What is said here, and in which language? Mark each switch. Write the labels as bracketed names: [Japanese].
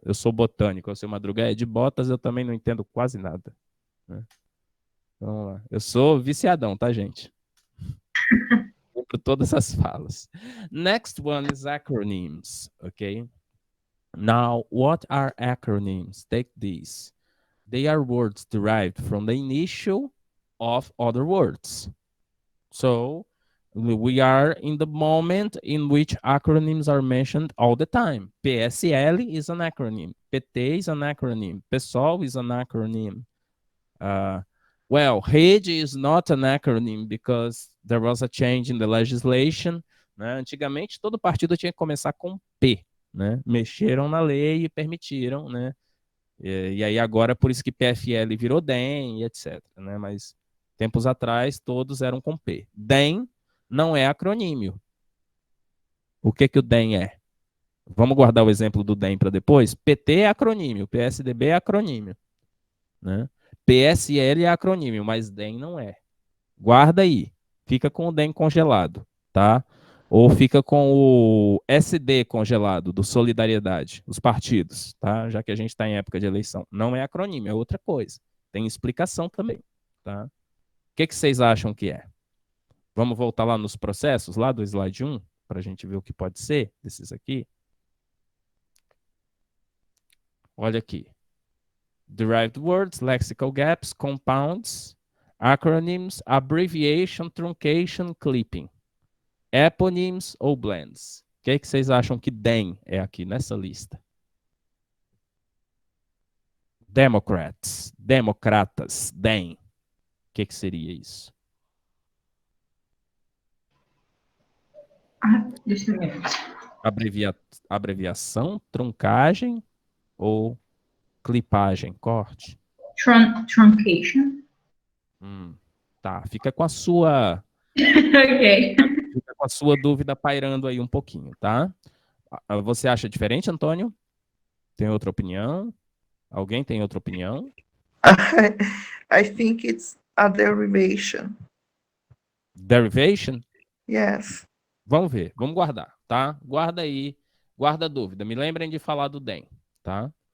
[Portuguese] Eu sou botânico, eu sou madruga. De botas eu também não entendo quase nada. Né? Vamos lá. Eu sou viciadão, tá, gente? Lembro todas as falas. [English] Next one is acronyms, okay? Now, what are acronyms? Take these. They are words derived from the initial of other words. So, we are in the moment in which acronyms are mentioned all the time. PSL is an acronym. PT is an acronym. PSOL is an acronym. Well, rede is not an acronym because there was a change in the legislation. [Portuguese] Né? Antigamente, todo partido tinha que começar com P. Né? Mexeram na lei e permitiram. Né? E aí agora, por isso que PFL virou DEM e etc. Né? Mas tempos atrás, todos eram com P. DEM não é acronîmio. O que o DEM é? Vamos guardar o exemplo do DEM para depois? PT é acronîmio, PSDB é acronîmio. Né? PSL é acronîmio, mas DEM não é. Guarda aí. Fica com o DEM congelado, tá? Ou fica com o SD congelado, do Solidariedade, os partidos, tá? Já que a gente está em época de eleição. Não é acronîmio, é outra coisa. Tem explicação também, tá? O que vocês acham que é? Vamos voltar lá nos processos, lá do slide 1, para a gente ver o que pode ser desses aqui. Olha aqui. [English] Derived words, lexical gaps, compounds, acronyms, abbreviation, truncation, clipping. Eponyms ou blends? [Portuguese] O que vocês acham que DEM é aqui nessa lista? Democrats, democratas, DEM. O que seria isso? Deixa eu ver. Abreviação, truncagem ou clipagem, corte? [English] Truncation. [Portuguese] Tá, fica com a sua Ok. fica com a sua dúvida pairando aí um pouquinho, tá? Você acha diferente, Antônio? Tem outra opinião? Alguém tem outra opinião? [English] I think it's a derivation. Derivation? Yes. [Portuguese] Vamos ver, vamos guardar, tá? Guarda aí Guarda a dúvida, me lembrem de falar do DEM, tá?